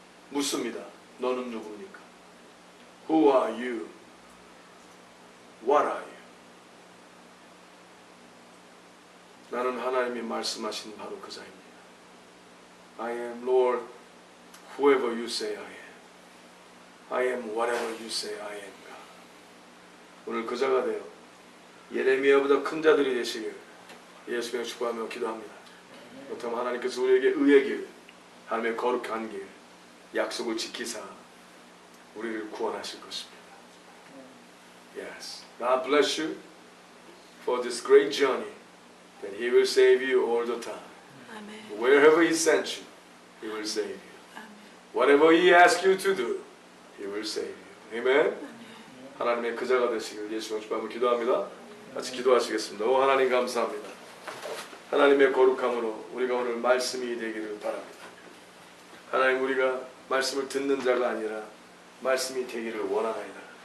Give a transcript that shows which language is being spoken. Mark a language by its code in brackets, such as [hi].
[ko] 묻습니다. 너는 누굽니까? [en] Who are you? What are you? [ko] 나는 하나님이 말씀하신 바로 그 자입니다. [en] I am Lord, whoever you say I am. I am whatever you say I am, God. [ko] 오늘 그 자가 되어 예레미야보다 큰 자들이 되시길 예수님의 축복하며 기도합니다. 그렇다면 하나님께서 우리에게 의의 길, 하나님의 거룩한 길, 약속을 지키사 우리를 구원하실 것입니다. [en] Yes. God bless you for this great journey that He will save you all the time. [ko] 아멘. [en] Wherever He sent you, He will save you. [ko] 아멘. [en] Whatever He asks you to do, He will save you. Amen. [ko] 하나님의 그자가 되시길 예수님의 축복하며 기도합니다. 같이 기도하시겠습니다. 오 하나님 감사합니다. 하나님의 거룩함으로 우리가 오늘 말씀이 되기를 바랍니다. 하나님 우리가 말씀을 듣는 자가 아니라 말씀이 되기를 원하나이다.